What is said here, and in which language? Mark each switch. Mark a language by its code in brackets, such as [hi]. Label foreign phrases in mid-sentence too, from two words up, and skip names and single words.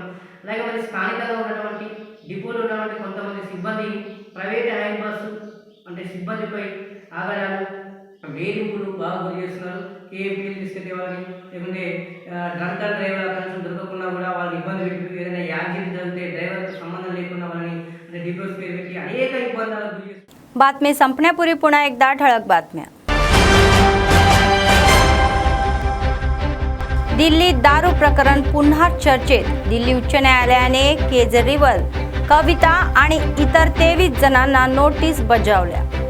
[te] అలాగే మరి స్థానికంగా ఉన్నటువంటి డిపోలో ఉన్నటువంటి కొంతమంది సిబ్బంది [en] private hire bus [te] అంటే సిబ్బందిపై ఆగాయాలు, వేధింపులు బాగా గురి చేస్తున్నారు. KMPలు తీసుకెళ్తే వాళ్ళని, లేకుంటే [en] drunk and driver [te] కనీసం దొరకకుండా కూడా వాళ్ళని ఇబ్బంది పెట్టి ఏదైనా యాక్సిడెంట్ జరిగితే డ్రైవర్తో సంబంధం లేకుండా వాళ్ళని అంటే డిపోస్ పేరు పెట్టి అనేక ఇబ్బందులకు గురి చేస్తున్నారు. [mr] बातमी संपण्यापूर्वी पुन्हा एकदा ठळक बातम्या. दिल्लीत दारू प्रकरण पुन्हा चर्चेत. दिल्ली उच्च न्यायालयाने केजरीवाल, कविता आणि इतर 23 जणांना नोटीस बजावल्या.